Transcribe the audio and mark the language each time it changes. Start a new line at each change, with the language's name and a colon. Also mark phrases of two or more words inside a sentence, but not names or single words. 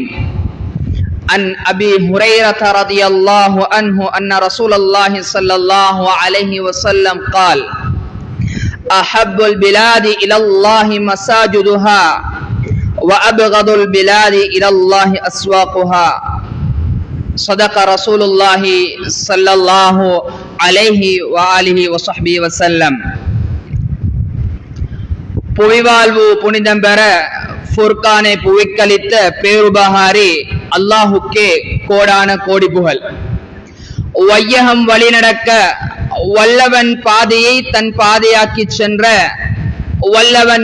Arabic: عن أبي هريرة رضي الله عنه أن رسول الله صلى الله عليه وسلم قال أحب البلاد إلى الله مساجدها وأبغض البلاد إلى الله أسواقها صدق رسول الله صلى الله عليه وآله وصحبه وسلم.
Tamil: புவிவாழ்வு புனிதம் பெற ஃபுர்கானை புவிக்களித்த பேருபகாரி அல்லாஹுக்கே கோடான கோடி புகழ். வையகம் வழிநடக்க வல்லவன் பாதையை தன் பாதையாக்கி சென்ற வல்லவன்